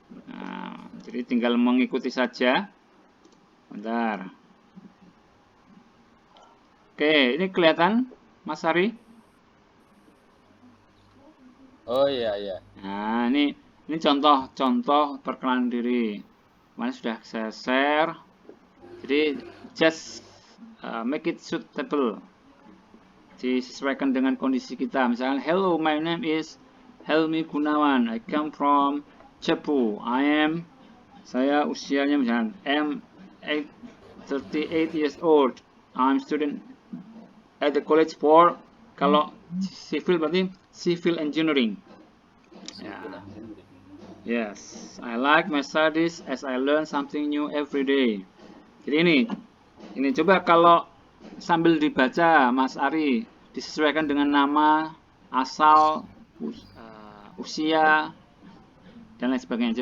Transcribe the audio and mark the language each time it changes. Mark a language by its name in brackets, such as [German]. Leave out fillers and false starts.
[Indonesian] Nah, jadi tinggal mengikuti saja. Bentar. Oke, ini kelihatan Mas Ari? Oh iya iya. Nah, ini contoh perkenalan diri. Kemarin sudah saya share. Jadi [English] just make it suitable. [Indonesian] Disesuaikan dengan kondisi kita. Misalnya, [English] hello, my name is Helmi Gunawan. I come from Cepu. [Indonesian] Saya usianya misalnya [English] I'm 38 years old. I'm student at the college for, [Indonesian] kalau civil berarti [English] civil engineering. Ya. Yes, I like my studies as I learn something new every day. [Indonesian] Jadi ini coba kalau sambil dibaca Mas Ari, disesuaikan dengan nama, asal, usia, dan lain sebagainya.